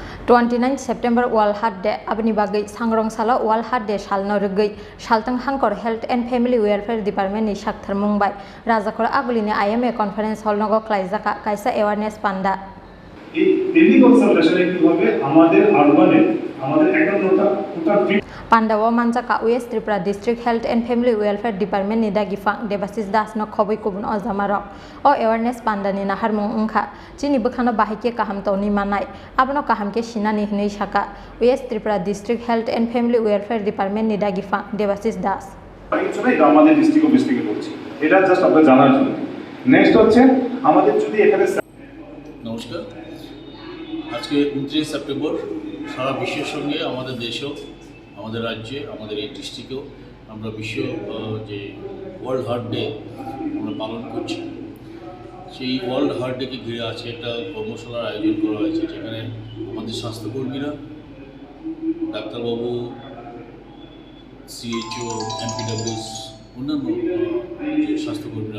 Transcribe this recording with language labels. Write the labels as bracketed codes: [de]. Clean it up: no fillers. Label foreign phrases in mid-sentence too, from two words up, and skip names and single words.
[trp] 29 September World Heart Day abni bagai sangrong sala World Heart Day salno rugui Salthang Hangkhor Health and Family Welfare Department ni Saktharmung bai Rajakhor agulini IMA conference hall nogo Khlaijakha kaisa awareness panda [bn] এই [en] tele consultation [bn] কি হবে আমাদের আরবানে আমাদের একান্নটা টোটাল [trp] Pandawa Manjaka US Tripura District Health and Family Welfare Department ni dagifang Debasis Das no khoboi kubun ozamarok o awareness panda ni naharmung ungkha Chini bukhano bahike kaham toni manai abno kaham ke sinani hnei saka US Tripura District Health and Family Welfare Department ni dagifang Debasis Das [bn] এটা আমাদের [en] district office [bn] থেকে করছি এটা জাস্ট আপনাদের জানার জন্য নেক্সট হচ্ছে আমাদের যদি এখানে নমস্কার আজকে 29 সেপ্টেম্বর সারা বিশ্বের সঙ্গে আমাদের দেশেও আমাদের রাজ্যে আমাদের এই ডিস্ট্রিক্টেও আমরা বিশ্ব যে ওয়ার্ল্ড হার্ট ডে আমরা পালন করছি সেই ওয়ার্ল্ড হার্ট ডেকে ঘিরে আছে একটা কর্মশালার আয়োজন করা হয়েছে যেখানে আমাদের স্বাস্থ্যকর্মীরা ডাক্তারবাবু সিএইচও এমপিডব্লিউএস অন্যান্য যে স্বাস্থ্যকর্মীরা